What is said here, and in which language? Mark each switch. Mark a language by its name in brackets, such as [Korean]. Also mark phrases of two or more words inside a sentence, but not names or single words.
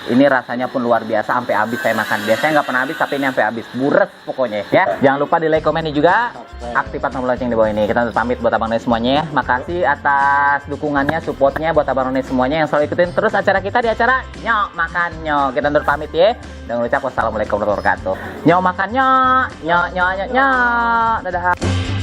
[Indonesian] Ini rasanya pun luar biasa, sampai habis saya makan. Biasanya nggak pernah habis, tapi ini sampai habis. Buret pokoknya ya. Jangan lupa di like, komen juga, aktifkan tombol lonceng di bawah ini. Kita pamit buat Abang None semuanya ya. Makasih atas dukungannya, supportnya buat Abang None semuanya yang selalu ikutin terus acara kita di acara Nyok Makan Nyok. Kita undur pamit ya. [Arabic] Dan ucap wassalamualaikum warahmatullahi wabarakatuh. [Betawi] Nyok makan nyok, nyok nyok nyok nyok. [Indonesian] Dadah.